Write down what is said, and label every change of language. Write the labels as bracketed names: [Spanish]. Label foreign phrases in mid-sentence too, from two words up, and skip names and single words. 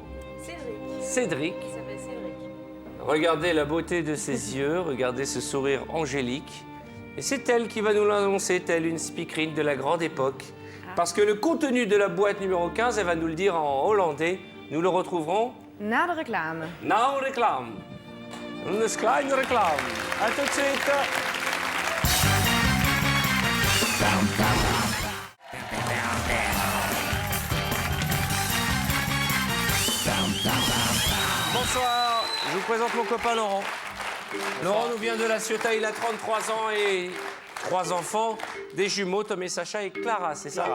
[French] Cédric. Il s'appelle Cédric. Regardez la beauté de ses yeux, regardez ce sourire angélique. Et c'est elle qui va nous l'annoncer, telle une speakerine de la grande époque. Parce que le contenu de la boîte numéro 15, elle va nous le dire en hollandais. Nous le retrouverons [Dutch] Na de reclame. na de reclame. Een kleine reclame. [French] À tout de suite. Bonsoir, je vous présente mon copain Laurent. Laurent nous vient de La Ciotat, il a 33 ans et 3 enfants, des jumeaux, Tom et Sacha et Clara, c'est ça?